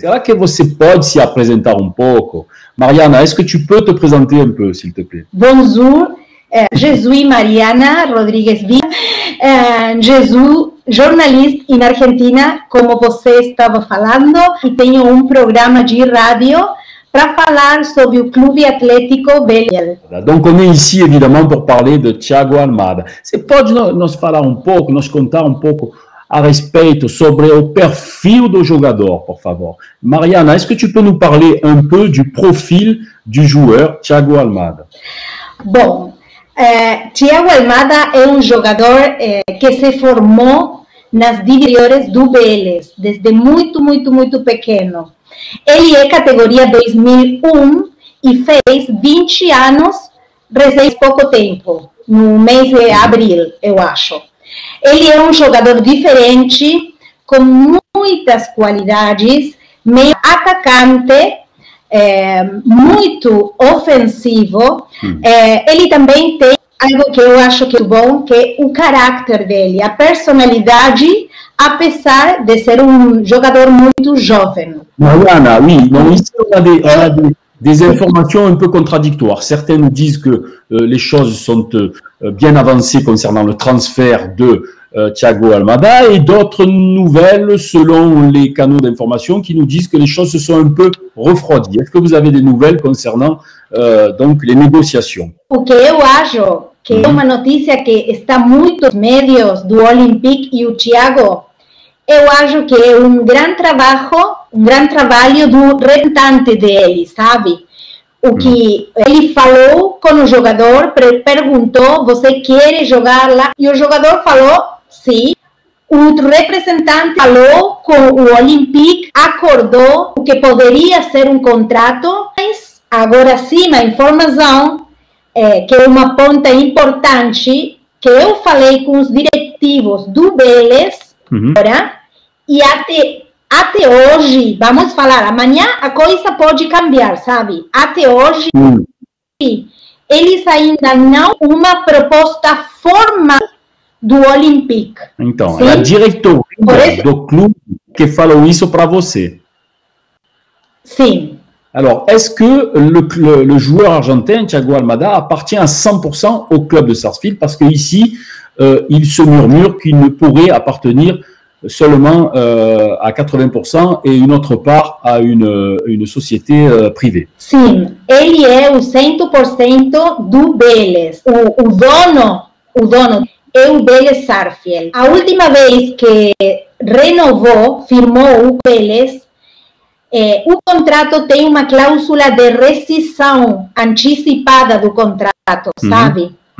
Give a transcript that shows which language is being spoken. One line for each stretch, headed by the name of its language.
Portuguese: Será que você pode se apresentar um pouco?
French: Mariana, est-ce que tu peux te présenter un peu, s'il te plaît? Bonjour, je suis Mariana Rodrigues Vimo, je suis
Portuguese: jornalista em Argentina, como você estava falando, e tenho um programa de rádio para falar sobre o Clube Atlético Vélez.
French: Donc, on est ici, évidemment, pour parler de Thiago Almada.
Portuguese: Você pode nos falar um pouco, nos contar um pouco a respeito sobre o perfil do jogador, por favor?
French: Mariana, est-ce que tu peux nous parler un peu du profil du joueur Thiago Almada?
Portuguese: Bom, Thiago Almada é um jogador que se formou nas divisões do Vélez, desde muito pequeno. Ele é categoria 2001 e fez 20 anos recém pouco tempo, no mês de abril, eu acho. Ele é um jogador diferente, com muitas qualidades, meio atacante, muito ofensivo. Ele também tem algo que eu acho que é bom, que é o caráter dele, a personalidade, apesar de ser um jogador muito jovem.
French: Mariana, oui, donc ici on a des informations un peu contradictoires. Certains nous disent que les choses sont bien avancées concernant le transfert de Thiago Almada et d'autres nouvelles selon les canaux d'information qui nous disent que les choses se sont un peu refroidies. Est-ce que vous avez des nouvelles concernant donc les négociations?
Portuguese: O que eu acho que é uma notícia que está muito nos médios do Olympique e o Thiago, eu acho que é um grande trabalho do representante dele, sabe? O que ele falou com o jogador, perguntou, você quer jogar lá? E o jogador falou, sim. O representante falou com o Olympique, acordou o que poderia ser um contrato, mas agora sim, a informação que é uma ponta importante, que eu falei com os diretivos do Vélez, e até hoje, vamos falar, amanhã a coisa pode cambiar, sabe? Até hoje, eles ainda não uma proposta formal do Olympique. Então, é a diretoria do clube que falou isso para você. Sim.
French: Alors, est-ce que le joueur argentin, Thiago Almada, appartient à 100% au club de Sarsfield? Parce qu'ici, il se murmure qu'il ne pourrait appartenir seulement à 80% et une autre part à une société privée.
Portuguese: Sim, ele é o 100% do Vélez. O dono é o Vélez Sarsfield. A última vez que renovou, firmou o Vélez, o contrato tem uma cláusula de rescisão antecipada do contrato, sabe?